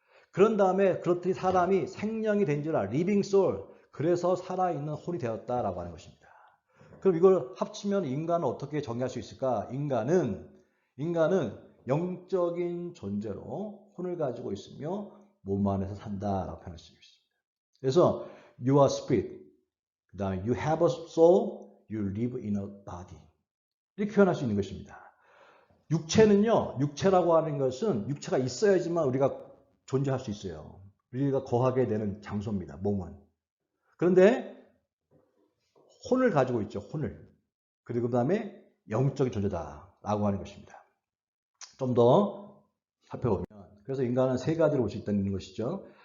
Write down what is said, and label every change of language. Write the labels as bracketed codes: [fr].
[ko] 그런 다음에 그렇더니 사람이 생명이 된 줄 알아. 리빙 소울. 그래서 살아있는 혼이 되었다라고 하는 것입니다. 그럼 이걸 합치면 인간은 어떻게 정의할 수 있을까? 인간은 영적인 존재로 혼을 가지고 있으며 몸 안에서 산다라고 표현할 수 있습니다. 그래서 [en] you are spirit, [ko] 그 다음에 [en] you have a soul, you live in a body [ko] 이렇게 표현할 수 있는 것입니다. 육체는요, 육체라고 하는 것은 육체가 있어야지만 우리가 존재할 수 있어요. 우리가 거하게 되는 장소입니다. 몸은. 그런데 혼을 가지고 있죠. 혼을. 그리고 그 다음에 영적인 존재다라고 하는 것입니다. 좀 더 살펴보면 그래서 인간은 세 가지로 볼 수 있다는 것이죠.